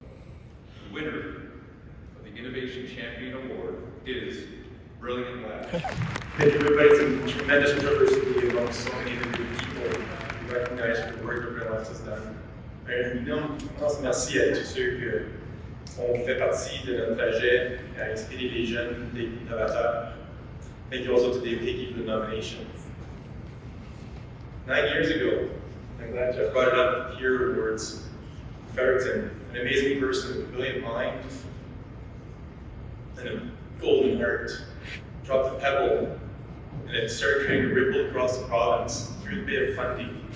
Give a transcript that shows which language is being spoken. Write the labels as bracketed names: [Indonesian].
[English] The winner of the Innovation Champion Award is Brilliant Labs. Thank you, everybody. It's a tremendous privilege to be among so many different people recognized for the work that Brilliant Labs has done. [French] Un immense merci à tous ceux qui ont fait partie de notre projet à inspirer les jeunes, des innovateurs. [English] Thank you also to Dave Hickey for the nomination. 9 years ago, I'm glad I brought it up here towards Fredericton, an amazing person with a brilliant mind and a golden heart, dropped a pebble and it started trying to ripple across the province through the Bay of Fundy.